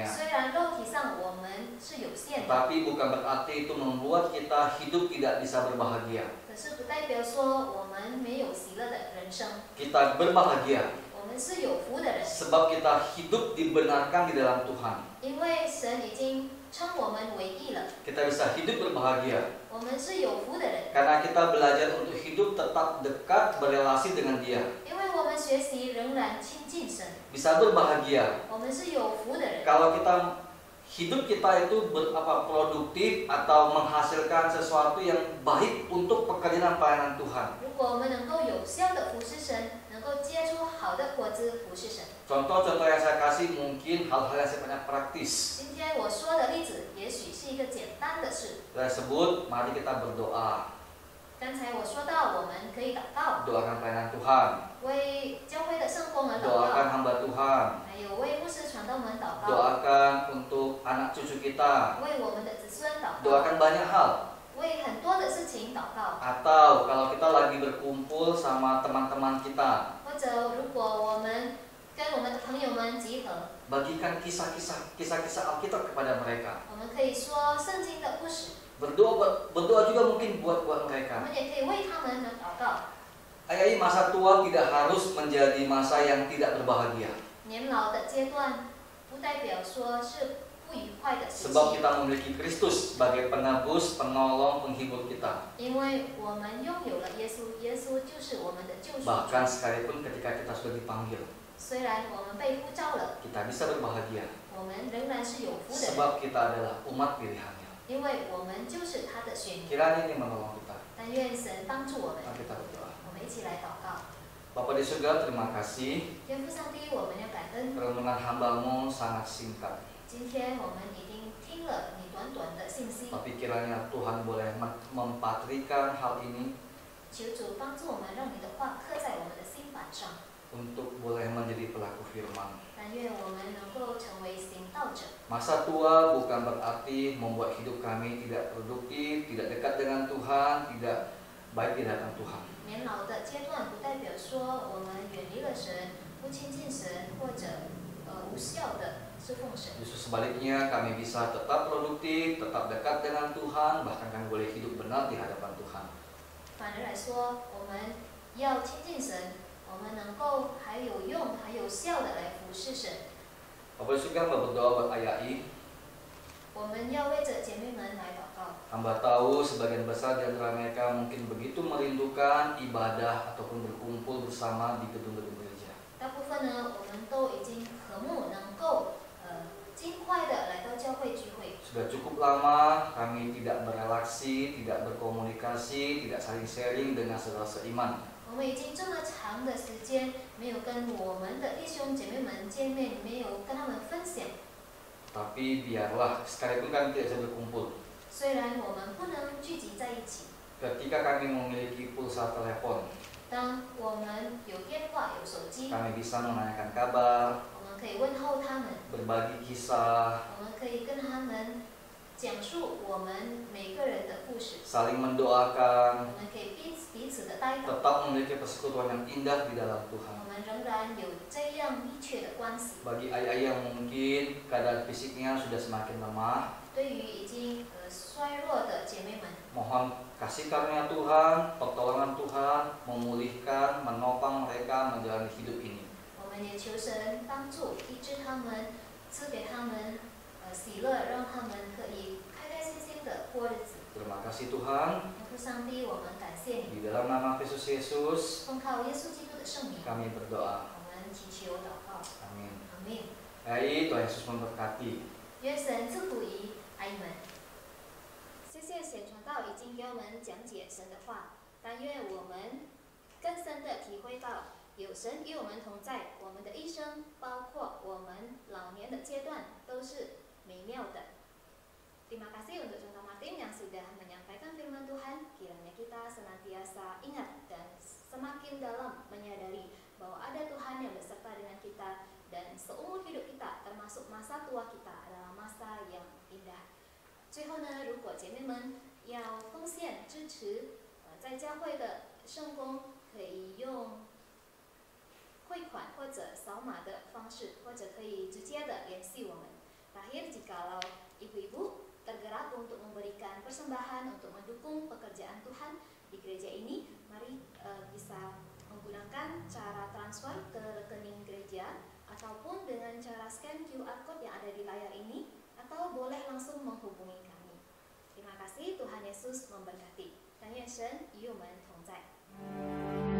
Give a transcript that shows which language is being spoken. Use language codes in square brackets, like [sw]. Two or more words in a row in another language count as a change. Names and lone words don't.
[zh] 虽然肉体上我们是有限的， [id] tapi bukan berarti itu membuat kita hidup tidak bisa berbahagia. [zh] 可是不代表说我们没有喜乐的人生。 [id] Kita berbahagia [zh] 我们是有福的人， [id] sebab kita hidup dibenarkan di dalam Tuhan. [zh] 因为神已经称我们为义了。 [id] Kita bisa hidup berbahagia [zh] 我们是有福的人， [id] karena kita belajar untuk hidup tetap dekat berrelasi dengan Dia. [zh] 因为我们学习仍然亲近神。 [id] Bisa berbahagia [zh] 我们是有福的人。 [id] kalau hidup kita itu produktif atau menghasilkan sesuatu yang baik untuk pekerjaan pelayanan Tuhan. [zh] 如果我们能够有效的服侍神，能够结出好的果子服侍神。 [id] Contoh-contoh yang saya kasih mungkin hal-hal yang sifatnya praktis. [zh] 今天我说的例子，也许是一个简单的事。 [id] Saya sebut, mari kita berdoa, [zh] 刚才我说到，我们可以祷告， [id] doakan pelayanan Tuhan, [zh] 为教会的圣工而祷 [id] doakan [zh] 告， [id] hamba Tuhan, [zh] 还有为牧师传道们祷告， [id] doakan untuk anak cucu kita, [zh] 为我们的子孙祷告， [id] doakan banyak hal. [zh] 为很多的事情祷告。 [id] Atau kalau kita lagi berkumpul sama teman-teman kita, [zh] 或者如果我们跟我们的朋友们集合， [id] bagikan kisah-kisah Alkitab kepada mereka. [zh] 我们可以说圣经的故事， [id] Berdoa juga mungkin buat [zh] 我 [id] mereka. [zh] 们也可以为他们而祷告。 [id] Masa tua tidak harus menjadi masa yang tidak berbahagia. [zh] 年老的阶段，不代表说是不愉快的事 [id] Sebab [zh] 情， [id] kita memiliki Kristus sebagai penebus, penolong, penghibur kita. [zh] 因为我们拥有了耶稣，耶稣就是我们的救赎主。 [id] Bahkan sekalipun ketika kita sudah dipanggil, [zh] 虽然我们被呼召了， [id] kita bisa berbahagia. [zh] 我们仍然是有福的人， [id] Sebab kita adalah umat pilihannya. [zh] 因为我们就是他的选民。 [id] Kiranya ini menolong kita. [zh] 但愿神帮助我们， [id] Mari kita berdoa. [zh] 我们一起来祷告。 [id] Bapa di surga, terima kasih. [zh] 天父上帝，我们要感恩。 [id] Renungan hamba-Mu sangat singkat. [zh] 今天我们已经听了你短短的信息， [id] Tapi kiranya Tuhan boleh mempatrikan hal ini [zh] 求主帮助我们，让你的话刻在我们的心板上。 [id] untuk boleh menjadi pelaku firman. [zh] 但愿我们能够成为行道者。 [id] Masa tua bukan berarti membuat hidup kami tidak produktif, tidak dekat dengan Tuhan, tidak baik di hadapan Tuhan. [zh] 年老的阶段不代表说我们远离了神，不亲近神，或者无效的侍奉神。 [id] Justru sebaliknya kami bisa tetap produktif, tetap dekat dengan Tuhan, bahkan kami boleh hidup benar di hadapan Tuhan. [zh] 反而来说，我们要亲近神，我们能够还有用、还有效的来服侍神。 [id] Bapak juga berdoa buat Ayai. [zh] 我们要为着姐妹们来祷告。 [id] Hamba tahu sebagian besar di antara mereka mungkin begitu merindukan ibadah ataupun berkumpul bersama di gedung-gedung gereja. [zh] 大部分呢，我们都已经和睦，能够尽快的来到教会聚会。 [id] Sudah cukup lama kami tidak berrelaksi, tidak berkomunikasi, tidak saling sharing dengan saudara seiman. [zh] 我们已经这么长的时间没有跟我们的弟兄姐妹们见面，没有跟他们分享。 [id] Tapi biarlah, sekalipun kami tidak bisa berkumpul. [zh] 虽然我们不能聚集在一起， [id] Ketika kami memiliki pulsa telepon, [zh] 当我们有电话、有手机， [id] kami bisa menanyakan kabar, [zh] 我们可以问候他们， [id] berbagi kisah, [zh] 我们可以跟他们讲述我们每个人的故事， [id] saling mendoakan, [zh] 我们可以彼此的带祷， [id] tetap memiliki persekutuan yang indah di dalam Tuhan. [zh] 我们仍然有这样密切的关系。 [id] Bagi ayah yang mungkin keadaan fisiknya sudah semakin lemah, [zh] 对于已经衰弱的姐妹们， [id] mohon kasih karunia Tuhan, pertolongan Tuhan, memulihkan, menopang mereka menjalani hidup ini. [zh] 我们也求神帮助医治他们，赐给他们喜乐，让他们可以开开心心的过日子。 [id] Terima kasih Tuhan, [zh] 父上帝，我们感谢你， [id] di dalam nama Kristus Yesus [zh] 奉靠耶稣基督的圣名， [id] kami berdoa. [zh] 我们祈求祷告， [id] Amin. [zh] 阿门。 [id] Baik, Tuhan Yesus memberkati. [zh] 愿神祝福于阿姨们。谢谢显传道已经给我们讲解神的话，但愿我们更深的体会到有神与我们同在，我们的一生，包括我们老年的阶段，都是美妙的。 [id] Terima kasih untuk Contoh Martin yang sudah menyampaikan firman Tuhan. Kiranya kita senantiasa ingat dan semakin dalam menyadari bahwa ada Tuhan yang beserta dengan kita dan seumur hidup kita, termasuk masa tua kita, adalah masa yang indah. [zh] 最后呢，如果姐妹们要奉献支持，在教会的圣工，可以用汇款或者扫码的方式，或者可以直接的联系我们。 [id] Terakhir, jikalau ibu-ibu tergerak untuk memberikan persembahan untuk mendukung pekerjaan Tuhan di gereja ini, mari bisa menggunakan cara transfer ke rekening gereja ataupun dengan cara [en] scan QR code [id] yang ada di layar ini, atau boleh langsung menghubungi kami. Terima kasih, Tuhan Yesus memberkati. [zh] 但愿神与我们同在。